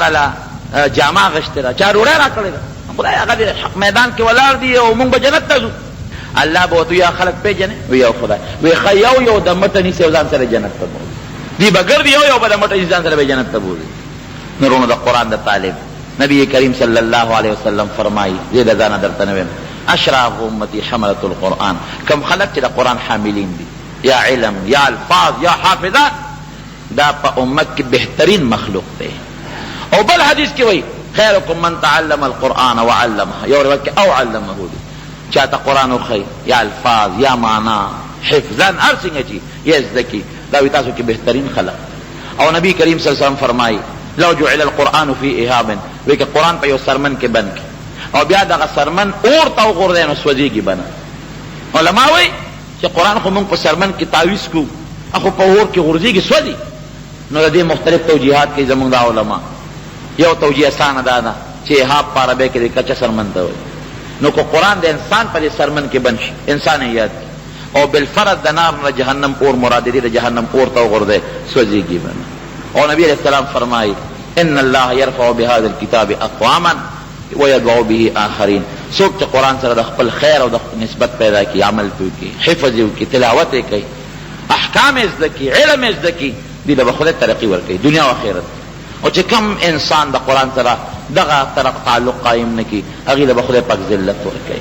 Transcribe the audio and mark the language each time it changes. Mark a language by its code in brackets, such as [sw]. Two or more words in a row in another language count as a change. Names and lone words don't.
[ps] راله جامه اخیستې ده چا ډوډۍ را کړې ده خدای هغه د حق میدان کې ولاړ دي او مونږ به جنت ته ځو الله به ورته یا خلک پېژنې وی یو خدای وی ښه یو د مټه نیسي او ځان سره جنت ته بولي دی به ګرځي یو به د مټه نیسي ځان سره به جنت ته بولي نورونو د قرآن د طالب نبی کریم [ar] صلی الله علیه وسلم [ps] فرمایي زه د ځانه درته نه ویم [ar] اشراف امتی حملة القرآن [ps] کم خلق چې د قرآن حاملین دي یا علم یا الفاظ یا حافظات دا په امت کې بهترین مخلوق دی او بل حدیث کې وایي [ar] خیرکم من تعلم القرآن وعلمه [ps] یو روایت کې او علمه دی چاته قرآن وښیي یا الفاظ یا معنا حفظا هر څنګه چې یا زده کړي دا وایي تاسو کې بهترین خلق او نبی کریم [ar] صلی الله علیه وسلم [ps] فرمایي [ar] لو جعل القرآن فی اهاب [ps] وایي که قرآن په یو سرمن کې بند کړي او بیا دغه سرمن اور ته وغورځوي نو سوځېږي بنه علما وایي چې قرآن خو موږ په سرمن کې تعویز کو اخو په اور کې غورځېږي سوځي. نو د دې مختلف توجیهات کوي زموږ دا علما. یو توجیه اسانه دا ده چې احاب په عربی کې د کچه سرمن ته وایي. نو که قرآن د انسان په دې سرمن کې بند شي انسان یې یاد کی او بالفرض د نار نه جهنم اور مراد دې د جهنم اور ته وغورځي سوځېږي به. او نبی [ar] علیہ السلام [ps] فرمایي [ar] ان الله يرفع بهذا الكتاب اقواما ويدعو به آخرین. [ps] څوک چې قرآن سره د خپل خیر او د نسبت پیدا کی، عمل کوي، حفظ کوي، تلاوت کوي، احکام زده کی، علم زده کی، دې به خدای ترقی ورکوي دنیا او آخرت. او چې کم انسان د قرآن سره دغه طرف تعلق قائم نه کی هغې له به خدای پاک ذلت ورکوي.